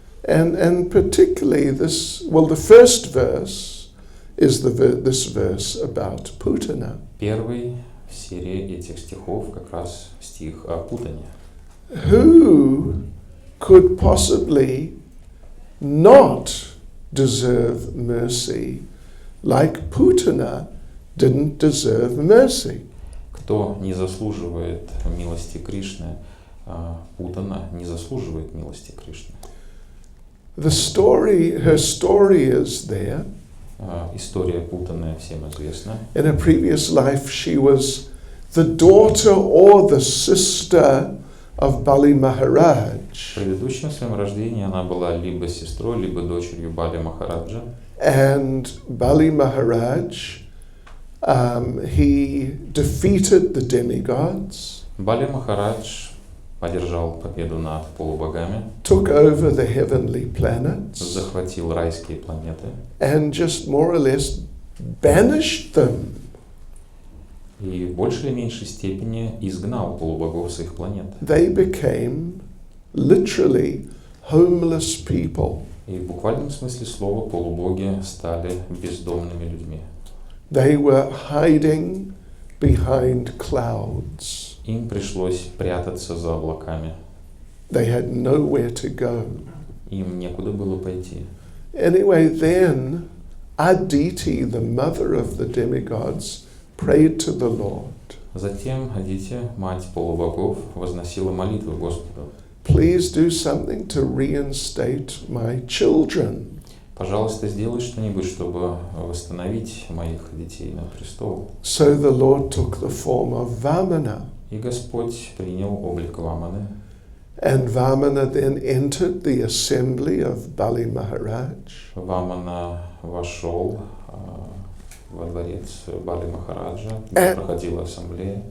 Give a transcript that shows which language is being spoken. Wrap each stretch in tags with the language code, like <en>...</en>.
<en>And particularly the first verse is this verse about Putana.</en> <ru>Первый в серии этих стихов как раз стих о путане.</ru> <en>Who could possibly not deserve mercy like Putana didn't deserve mercy?</en> <ru>Кто не заслуживает милости Кришны, Путана не заслуживает милости Кришны.</ru> <en>Her story is there.</en> <ru>История Путаны всем известна.</ru> <en>In a previous life, she was the daughter or the sister of Bali Maharaj.</en> <ru>В предыдущем своем рождении она была либо сестрой, либо дочерью Бали Махараджа.</ru> <en>And Bali Maharaj, he defeated the demigods,</en> <ru>Бали Махарадж одержал победу над полубогами,</ru> <en>took over the heavenly planets,</en> <ru>захватил райские планеты</ru> <en>and just more or less banished them.</en> <ru>и в большей или меньшей степени изгнал полубогов с их планет.</ru> <en>They became literally homeless people.</en> <ru>И в буквальном смысле слова полубоги стали бездомными людьми.</ru> <en>They were hiding behind clouds.</en> <ru>Им пришлось прятаться за облаками.</ru> <en>They had nowhere to go.</en> <ru>Им некуда было пойти.</ru> <en>Anyway, then Aditi, the mother of the demigods, prayed to the Lord.</en> <ru>Затем Адити, мать полубогов, возносила молитву Господу.</ru> <en>Please do something to reinstate my children.</en> <ru>Пожалуйста, сделай что-нибудь, чтобы восстановить моих детей на престол.</ru> <en>So the Lord took the form of Vamana.</en> <ru>И Господь принял облик Ваманы.</ru> <en>And Vamana then entered the assembly of Bali Maharaj.</en> <ru>Вамана вошел во дворец Бали Махараджа, где проходила ассамблея.</ru>